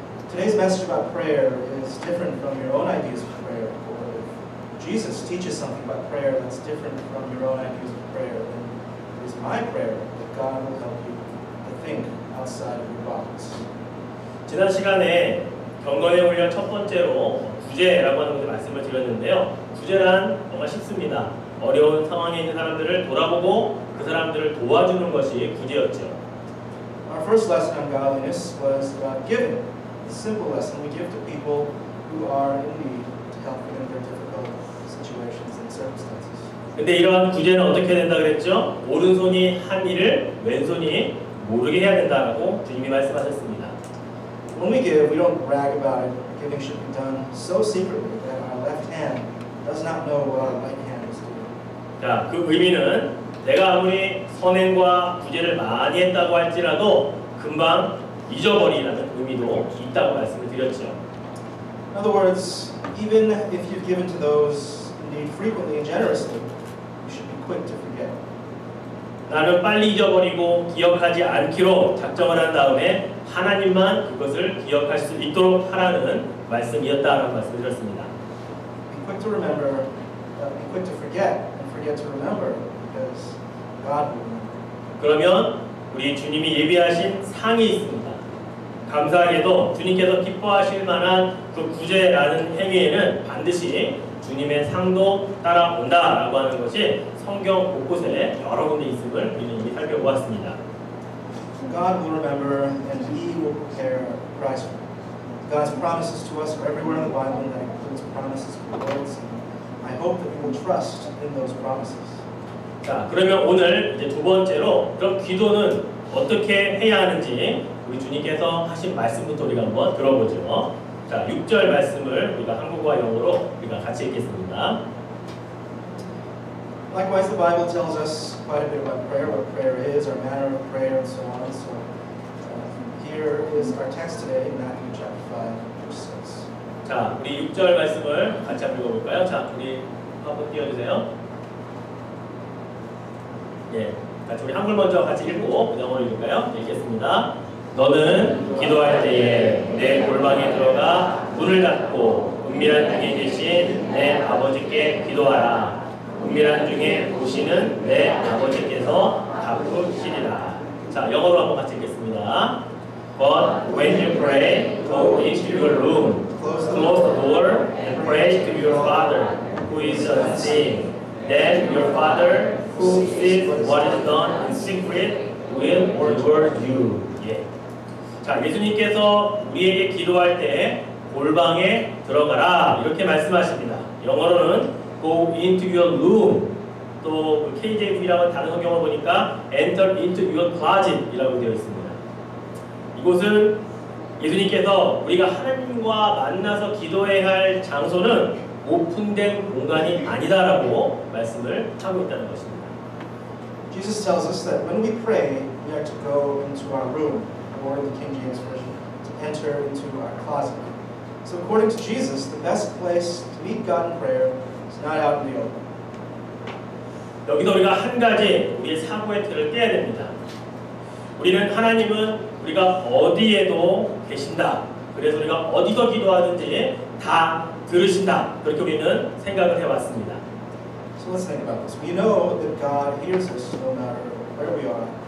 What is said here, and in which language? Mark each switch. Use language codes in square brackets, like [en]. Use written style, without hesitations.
[en] Today's message about prayer is different from your own ideas of prayer. Or if Jesus teaches something about prayer that's different from your own ideas of prayer, then it is my prayer that God will help you to think outside of your box. [ko] 지난 시간에 경건의 훈련 첫 번째로 구제라고 하는 것을 말씀을 드렸는데요. 구제란 정말 쉽습니다. 어려운 상황에 있는 사람들을 돌아보고 그 사람들을 도와주는 것이 구제였죠. [en] Our first lesson on godliness was about giving. A simple lesson we give to people who are in need to help them in their difficult situations and circumstances. [ko] 근데 이러한 구제는 어떻게 된다 그랬죠? 오른손이 한 일을 왼손이 모르게 해야 된다라고 주님이 말씀하셨습니다. [en] When we give, we don't brag about it. Giving should be done so secretly that our left hand does not know what our right hand is doing. [ko] 자, 그 의미는 내가 아무리 선행과 구제를 많이 했다고 할지라도 금방 잊어버리라는 의미도 있다고 말씀을 드렸죠. [en] In other words, even if you've given to those in need frequently and generously, you should be quick to forget. [ko] 나는 빨리 잊어버리고 기억하지 않기로 작정을 한 다음에 하나님만 그것을 기억할 수 있도록 하라는 말씀이었다라는 말씀을 드렸습니다. [en] Be quick to remember, be quick to forget, and forget to remember, because God will remember. [ko] 그러면 우리 주님이 예비하신 상이 있습니다. 감사하게도 주님께서 기뻐하실 만한 그 구제라는 행위에는 반드시 주님의 상도 따라온다라고 하는 것이 성경 곳곳에 여러 군데 있음을 우리는 이미 살펴보았습니다. [en] God will remember and He will prepare a prize for it. God's promises to us are everywhere in the Bible, and that includes promises for words. I hope that you will trust in those promises. [ko] 자, 그러면 오늘 이제 두 번째로 그럼 기도는 어떻게 해야 하는지 우리 주님께서 하신 말씀부터 우리가 한번 들어보죠. 자, 6절 말씀을 우리가 한국어와 영어로 우리가 같이 읽겠습니다. [en] Likewise, the Bible tells us quite a bit about prayer, what prayer is, our manner of prayer, and so on. So here is our text today, Matthew chapter 5, verse 6. [ko] 자, 우리 6절 말씀을 같이 한번 읽어볼까요? 자, 우리 한번 띄워주세요. 예, 같이 우리 한글 먼저 같이 읽고 영어로 읽을까요? 읽겠습니다. 너는 기도할 때에 내 골방에 들어가 문을 닫고 은밀한 중에 계신 내 아버지께 기도하라. 은밀한 중에 보시는 내 아버지께서 갚으시리라. 자, 영어로 한번 같이 읽겠습니다. [en] But when you pray, go into your room, close the door, and pray to your Father who is unseen. Then your Father who sees what is done in secret will reward you. [ko] 예. 자, 예수님께서 우리에게 기도할 때 골방에 들어가라 이렇게 말씀하십니다. 영어로는 [en] go into your room, [ko] 또 KJV라는 다른 성경을 보니까 [en] enter into your closet [ko] 이라고 되어 있습니다. 이곳은 예수님께서 우리가 하나님과 만나서 기도해야 할 장소는 오픈된 공간이 아니다라고 말씀을 하고 있다는 것입니다. [en] Jesus tells us that when we pray, we are to go into our room, or in the King James Version, to enter into our closet. So according to Jesus, the best place to meet God in prayer is not out in the open. [ko] 여기서 우리가 한 가지 우리의 사고의 틀을 떼야 됩니다. 우리는 하나님은 우리가 어디에도 계신다. 그래서 우리가 어디서 기도하든지 다 들으신다. 그렇게 우리는 생각을 해왔습니다. [en] So let's think about this. We know that God hears us no matter where we are.